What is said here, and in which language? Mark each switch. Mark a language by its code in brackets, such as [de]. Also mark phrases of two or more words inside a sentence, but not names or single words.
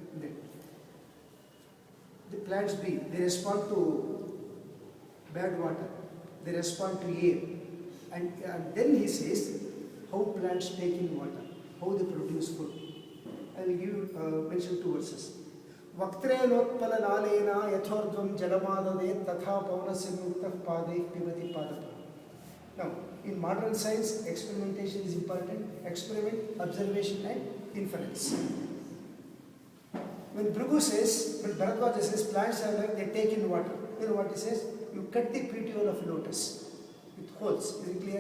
[en] The plants breathe. They respond to bad water. They respond to air. And then he says how plants take in water, how they produce food. I will give you mention 2 verses. [sa] Vaktrelotpala nalena yathordvam jalamadade tatha pavanasya muktah padeh pivati padapa. [en] Now, in modern science, experimentation is important. Experiment, observation and inference. When Bhrigu says, when Bharadwaja says plants are like they take in water, you know what he says? You cut the petiole of lotus with holes, is it clear?